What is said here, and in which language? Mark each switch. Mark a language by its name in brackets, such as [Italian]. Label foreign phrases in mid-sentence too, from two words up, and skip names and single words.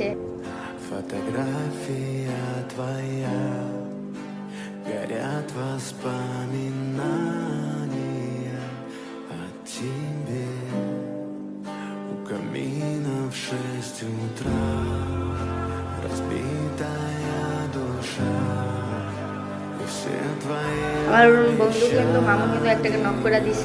[Russian] Фотография твоя, горят воспоминания о тебе. У камина в 6 утра разбитая душа, и все твои [Bangla] আমার বন্ধু কিন্তু মামুন কিন্তু একটাকে নক করে দিছে।